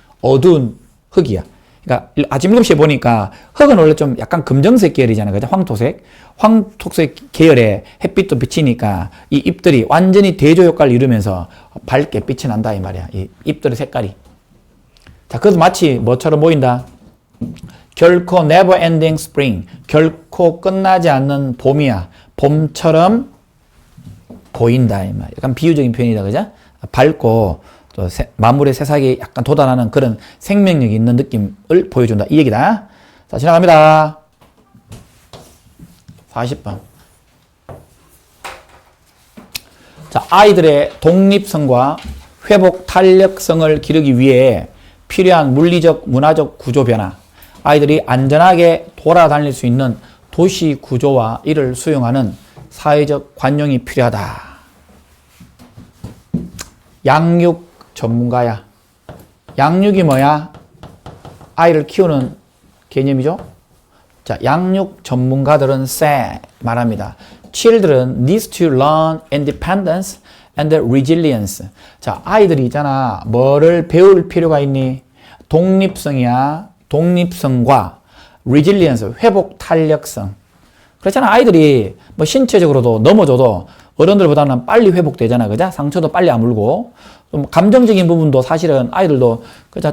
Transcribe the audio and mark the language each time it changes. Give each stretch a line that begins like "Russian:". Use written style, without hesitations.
Korean: 어두운 흙이야. 그러니까 아침 7시에 보니까 흙은 원래 좀 약간 금정색 계열이잖아요. 그죠? 황토색 계열에 햇빛도 비치니까 이 잎들이 완전히 대조 효과를 이루면서 밝게 빛이 난다 이 말이야. 이 잎들의 색깔이. 자, 그래서 마치 뭐처럼 보인다? 결코
English: never ending spring.
Korean: 결코 끝나지 않는 봄이야. 봄처럼 보인다 이 말이야. 약간 비유적인 표현이다. 그죠? 밝고 또 만물의 새싹이 약간 돋아나는 그런 생명력이 있는 느낌을 보여준다. 이 얘기다. 자, 지나갑니다. 40번. 자, 아이들의 독립성과 회복 탄력성을 기르기 위해 필요한 물리적, 문화적 구조 변화. 아이들이 안전하게 돌아다닐 수 있는 도시 구조와 이를 수용하는 사회적 관용이 필요하다. 양육 전문가야. 양육이 뭐야? 아이를 키우는 개념이죠. 자, 양육 전문가들은 말합니다.
English: Children need to learn independence and resilience.
Korean: 자, 아이들이 있잖아. 뭐를 배울 필요가 있니? 독립성이야. 독립성과 resilience, 회복 탄력성. 그렇잖아. 아이들이 신체적으로도 넘어져도 어른들보다는 빨리 회복되잖아. 그죠? 상처도 빨리 아물고. 좀 감정적인 부분도 사실은 아이들도 그죠?